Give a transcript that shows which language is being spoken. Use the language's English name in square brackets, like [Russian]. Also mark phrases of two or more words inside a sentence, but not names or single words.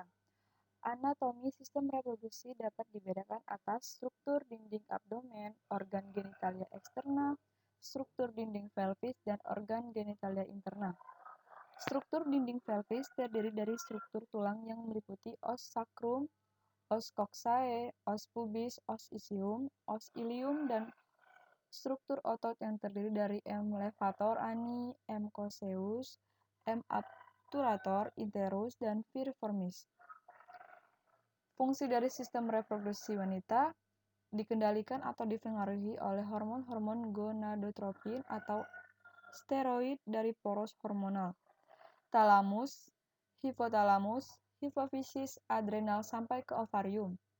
[Indonesian] Anatomi sistem reproduksi dapat dibedakan atas struktur dinding abdomen, organ genitalia eksterna, struktur dinding pelvis, dan organ genitalia interna. Struktur dinding pelvis terdiri dari struktur tulang yang meliputi os sacrum, os coxae, os pubis, os ischium, os ilium, dan struktur otot yang terdiri dari M. levator ani, M. cosseus, M. obturator interus, dan piriformis. Fungsi dari sistem reproduksi wanita dikendalikan atau dipengaruhi oleh hormon-hormon gonadotropin atau steroid dari poros hormonal, talamus, hipotalamus, hipofisis, adrenal, sampai ke ovarium.